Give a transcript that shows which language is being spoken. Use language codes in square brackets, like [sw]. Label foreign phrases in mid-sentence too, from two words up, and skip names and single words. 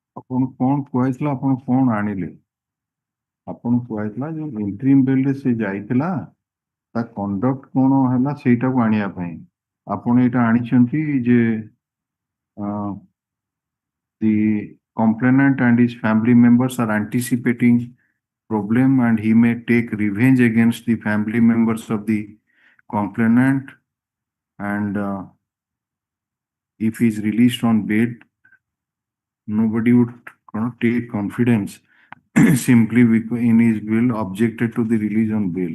[or] ଆପଣ କଣ କୁହାଯାଇଥିଲା ଆପଣ କଣ ଆଣିଲେ ଆପଣ କୁହାଯାଇଥିଲା ଯୋଉ [en] interim bail [or] ସେ ଯାଇଥିଲା ତା କଣ୍ଡକ୍ଟ କଣ ହେଲା ସେଇଟାକୁ ଆଣିବା ପାଇଁ ଆପଣ ଏଇଟା ଆଣିଛନ୍ତି ଯେ [en] the complainant and his family members are anticipating problem and he may take revenge against the family members of the complainant and if he is released on bail nobody would take confidence simply because in his bill objected to the release on bail.